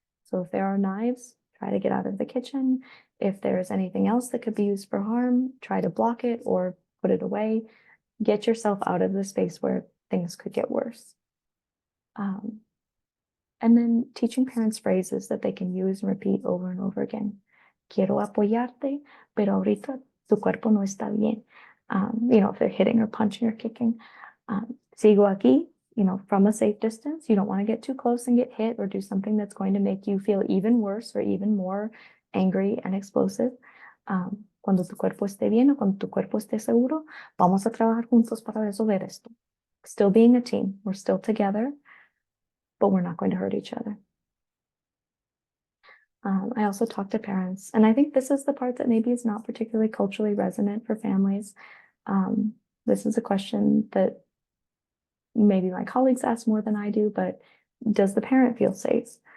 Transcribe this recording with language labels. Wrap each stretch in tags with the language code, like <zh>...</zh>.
<en>So if there are knives, try to get out of the kitchen. If there's anything else that could be used for harm, try to block it or put it away. Get yourself out of the space where things could get worse. And then teaching parents phrases that they can use and repeat over and over again.</en> <es>Quiero apoyarte, pero ahorita tu cuerpo no está bien.</es> <en>If they're hitting or punching or kicking.</en> <es>Sigo aquí,</es> <en>from a safe distance. You don't want to get too close and get hit or do something that's going to make you feel even worse or even more angry and explosive.</en> <es>Cuando tu cuerpo esté bien o cuando tu cuerpo esté seguro, vamos a trabajar juntos para resolver esto.</es> <en>Still being a team. We're still together, but we're not going to hurt each other. I also talk to parents, and I think this is the part that maybe is not particularly culturally resonant for families. This is a question that maybe my colleagues ask more than I do, but does the parent feel safe?</en>